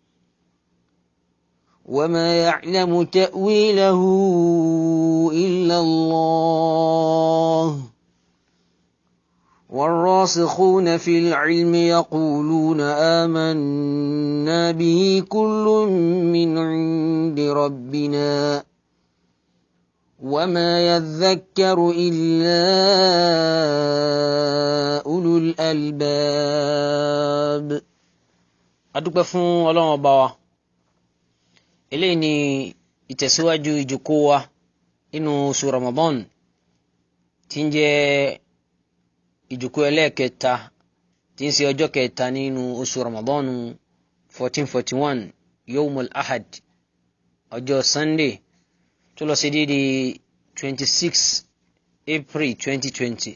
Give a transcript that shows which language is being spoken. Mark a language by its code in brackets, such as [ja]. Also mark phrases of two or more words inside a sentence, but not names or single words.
[ar] وما يعلم تأويله إلا الله، والراسخون في العلم يقولون آمنا به كل من عند ربنا وما يذكر إلا أولو الألباب. [yo] adúpẹ́ fún Ọlọ́run Ọba wa. Eléyìí ni ìtẹ̀síwájú ìjókòó wa nínú oṣù Ramadan tí ń jẹ́ ìjókòó ẹlẹ́ẹ̀kẹta tí ń ṣe ọjọ́ kẹta nínú oṣù Ramadan 1441 [ar] يوم الأحد, [yo] ọjọ́ Sunday tó lọ sí déédéé 26 April 2020.